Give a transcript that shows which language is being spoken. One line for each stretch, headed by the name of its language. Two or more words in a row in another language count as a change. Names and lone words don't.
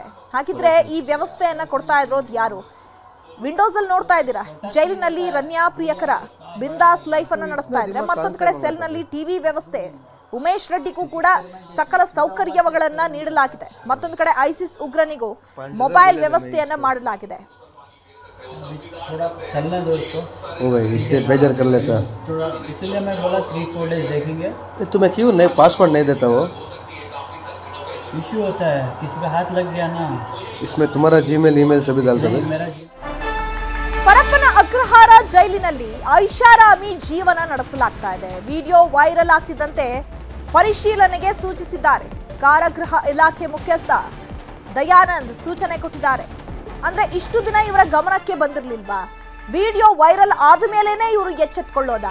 Kannada: ಹಾಗಿದ್ರೆ ಈ ವ್ಯವಸ್ಥೆಯನ್ನ ಕೊಡ್ತಾ ಇರೋದು ಯಾರು? ವಿಂಡೋಸ್ ಅಲ್ಲಿ ನೋಡ್ತಾ ಇದ್ದೀರಾ, ಜೈಲಿನಲ್ಲಿ ರನ್ಯಾ ಪ್ರಿಯಕರ ಬಿಂದಾಸ್ ಲೈಫ್ ಅನ್ನ ನಡೆಸ್ತಾ ಇದ್ರೆ, ಮತ್ತೊಂದು ಕಡೆ ಸೆಲ್ ನಲ್ಲಿ ಟಿವಿ ವ್ಯವಸ್ಥೆ, ಉಮೇಶ್ ರೆಡ್ಡಿಗೂ ಕೂಡ ಸಕಲ ಸೌಕರ್ಯಗಳನ್ನ ನೀಡಲಾಗಿದೆ. ಮತ್ತೊಂದು ಕಡೆ ಐಸಿಸ್ ಉಗ್ರನಿಗೂ ಮೊಬೈಲ್ ವ್ಯವಸ್ಥೆಯನ್ನ ಮಾಡಲಾಗಿದೆ.
Hindi: थोड़ा चलने दो इसको। ओ भाई इसलिए बेजार कर लेता थोड़ा, इसलिए मैं बोला 3-4 डेज देखेंगे। तो मैं क्यों नहीं पासवर्ड नहीं देता? वो इश्यू होता है, किसी का हाथ लग गया ना, इसमें तुम्हारा जीमेल ईमेल सभी डालता है। मेरा
Kannada: ಪರಪ್ಪನ ಅಗ್ರಹಾರ ಜೈಲಿನಲ್ಲಿ ಐಷಾರಾಮಿ ಜೀವನ ನಡೆಸಲಾಗ್ತಾ ಇದೆ. ವಿಡಿಯೋ ವೈರಲ್ ಆಗ್ತಿದ್ದಂತೆ ಪರಿಶೀಲನೆಗೆ ಸೂಚಿಸಿದ್ದಾರೆ. ಕಾರಾಗೃಹ ಇಲಾಖೆ ಮುಖ್ಯಸ್ಥ ದಯಾನಂದ್ ಸೂಚನೆ ಕೊಟ್ಟಿದ್ದಾರೆ. ಅಂದ್ರೆ ಇಷ್ಟು ದಿನ ಇವರ ಗಮನಕ್ಕೆ ಬಂದಿರಲಿಲ್ವಾ? ವಿಡಿಯೋ ವೈರಲ್ ಆದ ಮೇಲೇನೆ ಇವರು ಎಚ್ಚೆತ್ತುಕೊಳ್ಳೋದಾ?